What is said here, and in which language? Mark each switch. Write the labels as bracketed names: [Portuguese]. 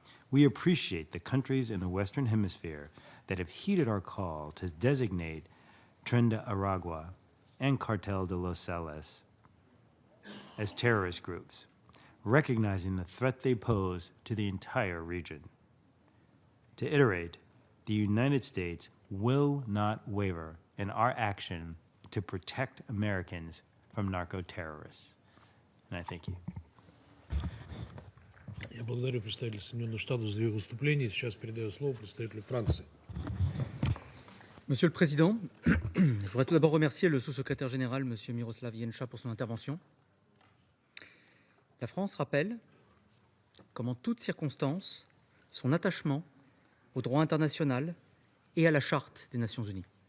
[English] We appreciate the countries in the Western Hemisphere that have heeded our call to designate Tren de Aragua and Cartel de Los Salos as terrorist groups, recognizing the threat they pose to the entire region. To iterate, the United States will not waver in our action to protect Americans from narco-terrorists. And I thank you. [Russian] Я благодарю представителя Соединенных Штатов за ее выступление. Сейчас передаю слово представителю Франции. [French] Monsieur le Président, je voudrais tout d'abord remercier le sous-secrétaire général, M. Miroslav Jenča, pour son intervention. La France rappelle, comme en toutes circonstances, son attachement au droit international et à la Charte des Nations Unies.